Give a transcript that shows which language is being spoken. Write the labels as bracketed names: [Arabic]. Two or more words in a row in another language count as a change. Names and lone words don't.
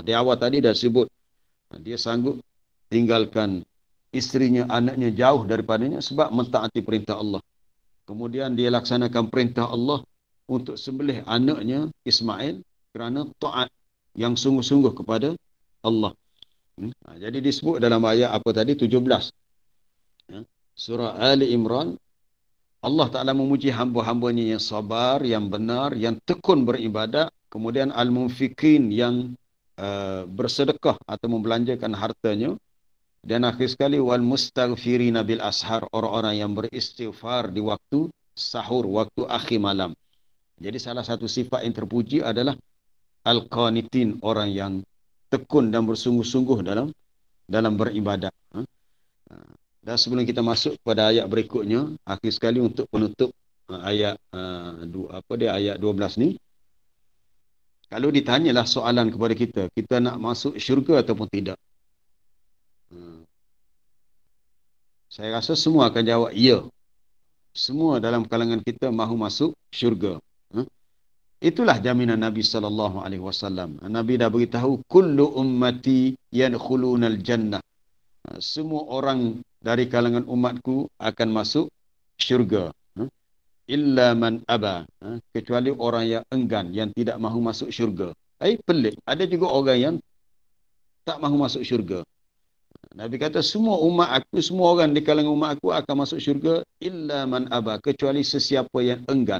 [Malay] Di awal tadi dah sebut, dia sanggup tinggalkan isterinya, anaknya jauh daripadanya sebab mentaati perintah Allah. Kemudian dia laksanakan perintah Allah untuk sembelih anaknya Ismail kerana taat yang sungguh-sungguh kepada Allah. Jadi disebut dalam ayat apa tadi, 17. Surah Ali Imran, Allah Ta'ala memuji hamba-hambanya yang sabar, yang benar, yang tekun beribadat. Kemudian al-munfiqin, yang bersedekah atau membelanjakan hartanya. Dan akhir sekali, [Arabic] والمستغفرين بالأسحار, [Malay] orang-orang yang beristighfar di waktu sahur, waktu akhir malam. Jadi salah satu sifat yang terpuji adalah al-qanitin, orang yang tekun dan bersungguh-sungguh dalam beribadat. Dan sebelum kita masuk pada ayat berikutnya, akhir sekali untuk penutup ayat ayat 12 ni, kalau ditanyalah soalan kepada kita nak masuk syurga ataupun tidak? Saya rasa semua akan jawab ya. Semua dalam kalangan kita mahu masuk syurga. Itulah jaminan Nabi SAW. Nabi dah beritahu, [Arabic] كل أمتي يدخلون الجنة. [Malay] Semua orang dari kalangan umatku akan masuk syurga. [Arabic] إلا من أبى. [Malay] Kecuali orang yang enggan, yang tidak mahu masuk syurga. Pelik. Ada juga orang yang tak mahu masuk syurga. Nabi kata semua umat aku, semua orang di kalangan umat aku akan masuk syurga [Arabic] إلا من أبى, [Malay] kecuali sesiapa yang enggan.